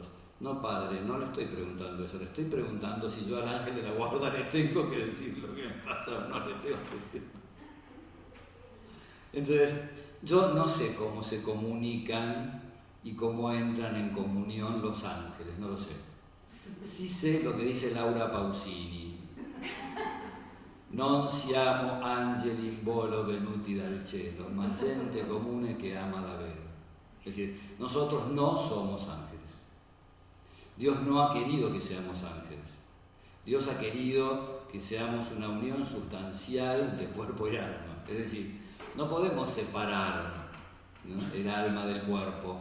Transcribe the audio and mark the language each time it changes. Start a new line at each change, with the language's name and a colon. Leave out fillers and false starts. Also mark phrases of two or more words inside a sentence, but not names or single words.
Spanish: No, padre, no le estoy preguntando eso, le estoy preguntando si yo al ángel de la guarda le tengo que decir lo que me pasa o no le tengo que decir. Entonces, yo no sé cómo se comunican y cómo entran en comunión los ángeles, no lo sé. Sí sé lo que dice Laura Pausini.
Italian: Non siamo angeli in volo venuti dal cielo, ma gente comune che ama davvero.
Spanish: Es decir, nosotros no somos ángeles. Dios no ha querido que seamos ángeles. Dios ha querido que seamos una unión sustancial de cuerpo y alma. Es decir, no podemos separar, ¿no?, el alma del cuerpo.